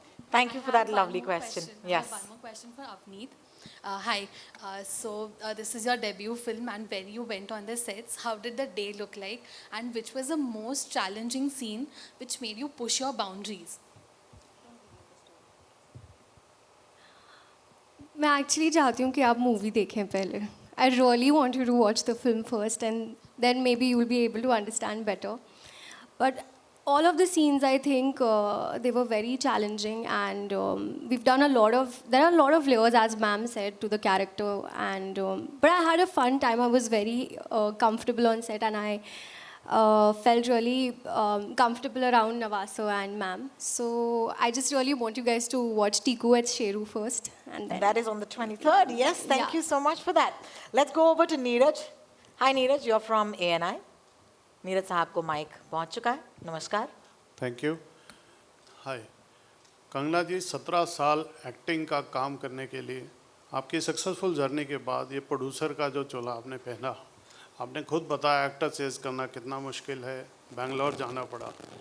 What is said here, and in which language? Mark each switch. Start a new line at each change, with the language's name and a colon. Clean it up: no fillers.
English: Thank you for that lovely question. Yes. I have one more question for Avneet. Hi. So this is your debut film, and when you went on the sets, how did the day look like? And which was the most challenging scene which made you push your boundaries?
Hindi: मैं actually चाहती हूँ कि आप movie देखें पहले.
English: I really want you to watch the film first, and then maybe you will be able to understand better. But all of the scenes, I think, they were very challenging, and we've done there are a lot of layers, as ma'am said, to the character, and but I had a fun time. I was very comfortable on set, and I felt really comfortable around Nawaz and ma'am. So I just really want you guys to watch Tiku Weds Sheru first, and then. That is on the 23rd. Yes, thank you so much for that. Let's go over to Neeraj. Hi Neeraj, you're from ANI.
Hindi: Neeraj साहब को mic पहुंच चुका है. नमस्कार.
English: Thank you.
Hindi: हाय कंगना जी, 17 साल acting का काम करने के लिए आपकी सक्सेसफुल जर्नी के बाद ये प्रोड्यूसर का जो चोला आपने पहना, आपने खुद बताया एक्टर चेज करना कितना मुश्किल है, बेंगलोर जाना पड़ा.